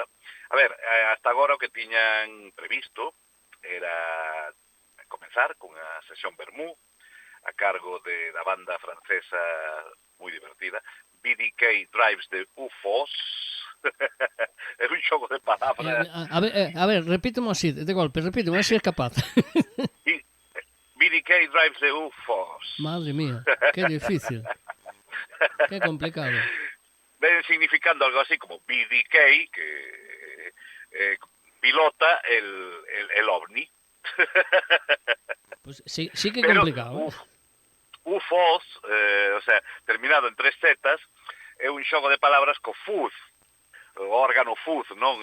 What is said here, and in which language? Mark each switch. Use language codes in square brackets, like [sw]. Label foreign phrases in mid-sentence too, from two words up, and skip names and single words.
[gl] A ver, hasta agora o que tiñan previsto era comenzar cunha sesión vermú a cargo da banda francesa moi divertida, BDK Drives the UFOs, É un xogo de palabras. A ver, repítemo así, de golpe, repítemo, a ver se é capaz. B- BDK drives the UFOs. [es] Madre mía, qué difícil, qué complicado. Ven significando algo así como BDK, que pilota el ovni. Pues sí que Pero complicado, ¿eh? [gl] UFOs, o sea, terminado en 3 zetas, é un xogo de palabras co fuz, o órgano fuz, non?